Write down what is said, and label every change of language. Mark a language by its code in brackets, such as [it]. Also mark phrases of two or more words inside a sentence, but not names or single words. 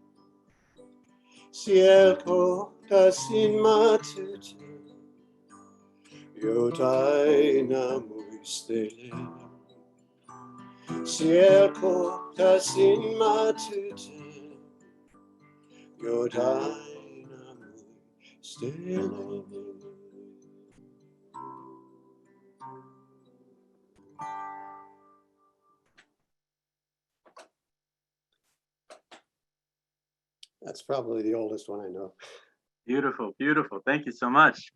[fi] Siellä kohtasin mä tytön, jota aina muistelen. Siellä kohtasin mä tytön, jota aina muistelen. [en] That's probably the oldest one I know. Beautiful, beautiful. Thank you so much.